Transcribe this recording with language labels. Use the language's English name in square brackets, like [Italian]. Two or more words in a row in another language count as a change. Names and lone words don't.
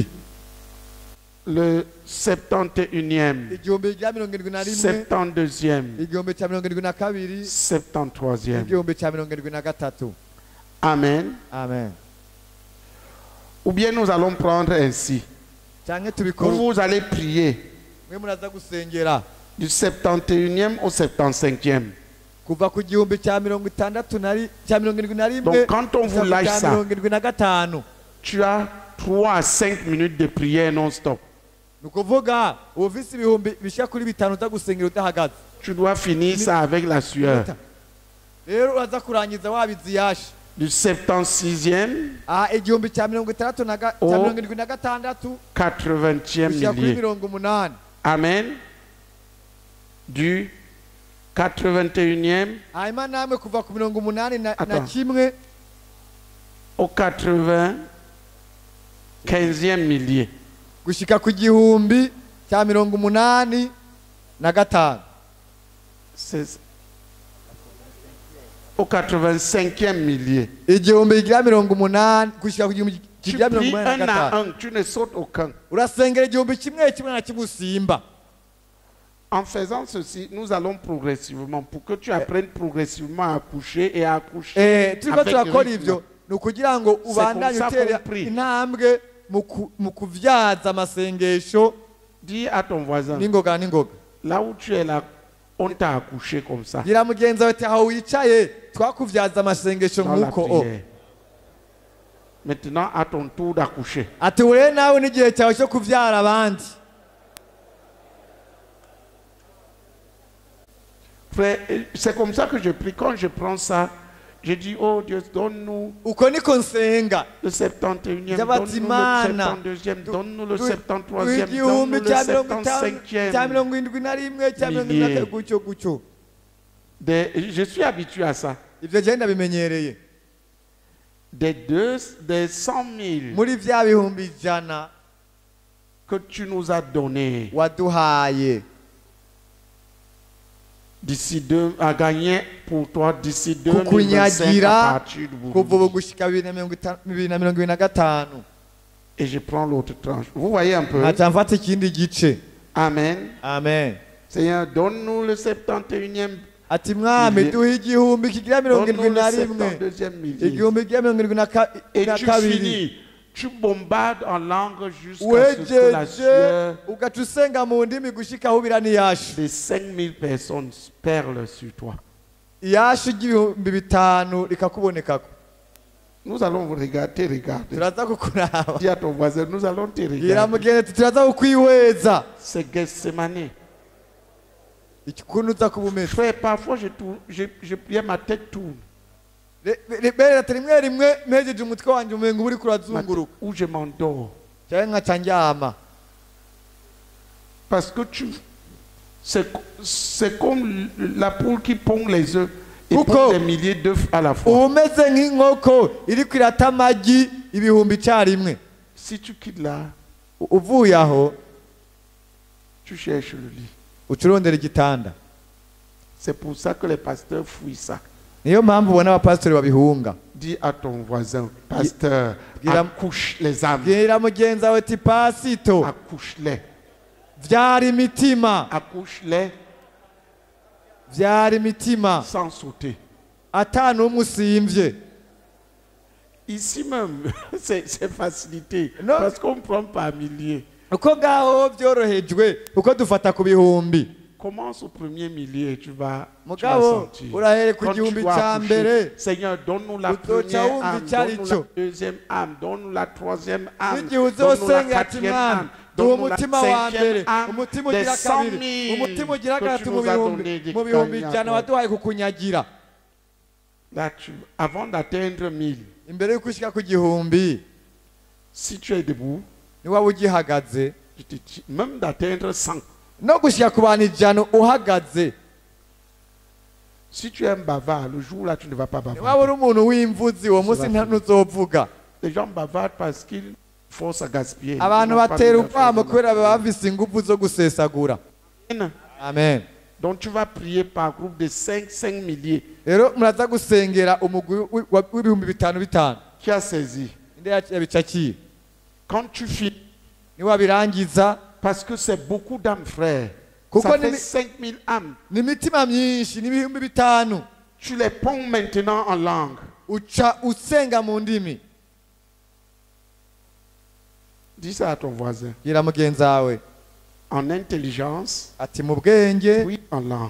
[French] Le 71e, [Rundi] igihumbi cya 71 [French] 72e, [Rundi] igihumbi cya 72 [French] 73e. [Rundi] igihumbi cya 73 [French] Amen. [Rundi] amen [French] Ou bien nous allons prendre ainsi. [Rundi] cyangwa tubikora [French] Vous allez prier [Rundi] mwe muraza gusengera [French] du 71e au 75e. [Rundi] kuva ku gihumbi cya 71 [French] Donc quand on vous lâche ça, [Rundi] 75 [French] tu as 3 à 5 minutes de prière non-stop. [Rundi] ni ukuvuga ufise ibihumbi bishika kuri bitanu uza gusengera udahagaze [French] Tu dois finir ça avec la sueur. [Rundi] rero uraza kurangiza wabiziyashe [French] Du 76e [Rundi] igihumbi cya 76 [French] 80e [Rundi] bishika kuri [French] millier. [Rundi] 80 [French] Amen. Du 81e [Rundi] hanyuma namwe kuva ku 80 na [French] Attends. [Rundi] kimwe [French] au 95e millier. [Rundi] gushika ku gihumbi cya 85 [French] C'est au 85e millier. [Rundi] igihumbi cya 80 gushika ku gihumbi [French] Tu [Rundi] cya [French] pries un à [Rundi] 85 [French] un, tu ne sautes aucun. [Rundi] urasengera igihumbi kimwe kimwe na kimwe usimba [French] En faisant ceci, nous allons progressivement pour que tu apprennes progressivement à coucher et à accoucher. [Rundi] turiko [French] avec [Rundi] turakora [French] rythme. [Rundi] ivyo ni ukugira ngo ubandanye [French] comme ça [Rundi] utera [French] qu'on prie. [Rundi] intambwe mu kuvyaza amasengesho [French] Dis à ton voisin, [Rundi] n'ingoga n'ingoga [French] là où tu es là, on t'a accouché comme ça. [Rundi] gira mugenzi wawe ati aho wicaye twakuvyaza amasengesho [French] Dans la [Rundi] nk'uko [French] prière. Maintenant, à ton tour d'accoucher. [Rundi] ati ure nawe n'igihe cyawe cyo kuvyara abandi [French] Frère, c'est comme ça que je prie. Quand je prends ça, je dis, oh Dieu, donne-nous [Rundi] uko niko nsenga [French] le 71e, [Rundi] By'abati [French] donne-nous [Rundi] Imana. [French] le 72e, donne-nous le Du- 73e, [Rundi] igihumbi [French] donne-nous le [Rundi] cya 75 cya [French] 75e. [Rundi] 71 cya [French] Millier. [Rundi] 72 gutyo gutyo [French] Je suis habitué à ça. [Rundi] ivyo je ndabimenyereye [French] Des 100 000 [Rundi] muri vya bihumbi ijana [French] que tu nous as donnés [Rundi] waduhaye [French] à gagner pour toi d'ici 2025 à [Rundi] kukunyagira [French] partir du [Rundi] kuva ubu [French] Burundi. [Rundi] gushika 2025 [French] Et je prends l'autre tranche. Vous voyez un peu? [Rundi] nkaca mfata ikindi gice [French] Amen. [Rundi] amen [French] Seigneur, donne-nous le 71e, [Rundi] ati mwami [French] Millier. [Rundi] duhe igihumbi kigira [French] donne-nous le [Rundi] 71 [French] 72e millier. [Rundi] igihumbi kigira [French] Et tu [Rundi] 72 [French] finis. Tu bombardes en langue jusqu'à ce que la [Rundi] wejeje [French] sueur [Rundi] ugaca usenga mu ndimi gushika aho ubira n'iyashu [French] des 5000 personnes perle sur toi. [Rundi] iyashu ry'ibihumbi bitanu rikakubonekako [French] Nous allons vous regarder. [Rundi] turaza kukuraba [French] Dis à ton voisin, nous allons te [Rundi] gira [French] regarder. [Rundi] mugenzi ati turaza kukwihweza [French] C'est Gethsemane. [Rundi] ikuntu uza kuba umeze [French] Frère, parfois je priais, ma tête tourne. [Rundi] bera ati rimwe rimwe mpejeje umutwe wanjye umenga uba uriko urazunguruka [French] Où je m'endors. [Rundi] cyangwa nkaca ndyama [French] Parce que c'est comme la poule qui pond les œufs et Pourquoi? pond des milliers d'œufs à la fois. [Rundi] uba umeze nk'inkoko iriko irata amagi ibihumbi icyarimwe [French] Si tu quittes là, [Rundi] uvuye aho [French] tu cherches le lit. [Rundi] uca urondera igitanda [French] C'est pour ça que les pasteurs fuient ça. [Rundi] niyo mpamvu ubona abapasitori babihunga [French] Dis à ton voisin, pasteur, [Rundi] Gira- [French] accouche les âmes. [Rundi] bwira mugenzi wawe ati pasito [French] Accouche-les. [Rundi] vyara imitima [French] Accouche-les [Rundi] vyara imitima [French] sans sauter. [Rundi] ata n'umwe usimvye [French] Ici même, c'est facilité. Non. Parce qu'on prend par milliers. [Rundi] uko ngaho byorohejwe uko dufata ku bihumbi [French] Commence au premier millier, tu vas [Rundi] mugabo [French] sentir. [Rundi] urahere ku [French] Quand tu [Rundi] gihumbi [French] vas [Rundi] ca [French] accoucher, [Rundi] mbere [French] Seigneur, donne-nous la [Rundi] uzoca [French] première [Rundi] wumva [French] âme, [Rundi] icyo ari [French] donne-nous [Rundi] cyo. [French] la deuxième âme, donne-nous la troisième âme, [Rundi] n'igihe [French] donne-nous la [Rundi] uzosenga ati [French] quatrième [Rundi] mwami [French] âme, [Rundi] duha [French] donne-nous la [Rundi] umutima wa mbere [French] cinquième âme, [Rundi] umutima [French] des [Rundi] ugira [French] 100 [Rundi] kabiri [French] 000 [Rundi] umutima ugira [French] que [Rundi] gatatu [French] tu [Rundi] mu [French] nous as [Rundi] bihumbi [French] donné des [Rundi] mu bihumbi [French] gagnants, [Rundi] ijana [French] toi. [Rundi] waduhaye kukunyagira [French] Là, avant d'atteindre 1000, [Rundi] imbere y'uko ushika ku gihumbi [French] si tu es debout, [Rundi] ni waba ugihagaze [French] je te dis, même d'atteindre 100, [Rundi] no gushika ku bantu ijana uhagaze [French] si tu es un bavard, le jour là, tu ne vas pas [Rundi] ni waba uri [French] bavarder. [Rundi] umuntu w'imvuzi uwo munsi ntuzovuga [French] Les gens bavardent parce qu'ils forcent à gaspiller. Ils [Rundi] abantu [French] n'ont pas [Rundi] batera [French] mis la [Rundi] urwamo [French] chose [Rundi] kubera [French] en [Rundi] baba bafise ingufu zo gusesagura [French] Amen. [Rundi] amen [French] Donc tu vas prier par groupe de 5 milliers. [Rundi] rero muraza gusengera umugwi w'ibihumbi bitanu bitanu [French] Qui a saisi? [Rundi] inde yabicakiye [French] Quand tu finis, [Rundi] niwabirangiza [French] parce que c'est beaucoup d'âmes, frère. Pourquoi Ça fait ne- 5000 âmes. [Rundi] ni imitima myinshi n'ibihumbi bitanu [French] Tu les ponds maintenant en langue. [Rundi] uca usenga mu ndimi [French] Dis ça à ton voisin. [Rundi] bwira mugenzi wawe [French] En intelligence, [Rundi] ati mu bwenge [French] oui, en langue.